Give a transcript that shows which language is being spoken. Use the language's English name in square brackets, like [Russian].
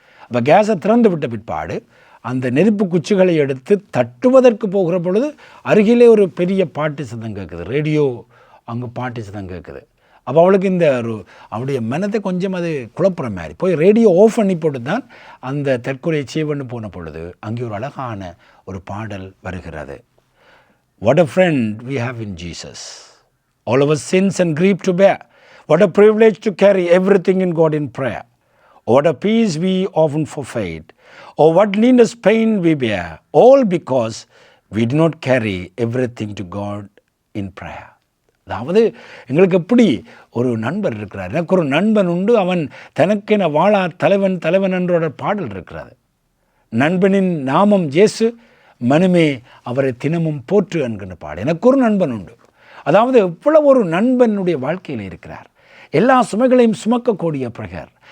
[Tamil] அப்போ கேஸை திறந்து விட்ட பிற்பாடு அந்த நெருப்பு குச்சிகளை எடுத்து தட்டுவதற்கு போகிற பொழுது அருகிலே ஒரு பெரிய பாட்டு சத்தம் கேட்குது, ரேடியோ அங்கே பாட்டு சத்தம் கேட்குது. அப்போ அவளுக்கு இந்த அவளுடைய மனத்தை கொஞ்சம் அது குழப்புற மாதிரி போய் ரேடியோ ஆஃப் பண்ணி போட்டு தான் அந்த தற்கொலையை செய்வன்னு போன பொழுது அங்கே ஒரு அழகான ஒரு பாடல் வருகிறது. [English] What a friend we have in Jesus. All our sins and grief to bear. What a privilege to carry everything in God in prayer. What a peace we often forfeit. Oh, what needless pain we bear. All because we do not carry everything to God in prayer. [Tamil] அதாவது எங்களுக்கு எப்படி ஒரு நண்பர் இருக்கிறார், எனக்கு ஒரு நண்பன் உண்டு, அவன் தனக்கென வாழா தலைவன் தலைவன் என்றோட பாடல் இருக்கிறது. நண்பனின் நாமம் இயேசு, மனுமே அவரை தினமும் போற்று என்கின்ற பாடல். எனக்கு ஒரு நண்பன் உண்டு. அதாவது எவ்வளவு ஒரு நண்பனுடைய வாழ்க்கையில் இருக்கிறார். எல்லா சுமைகளையும் சுமக்கக்கூடிய பிரகர்.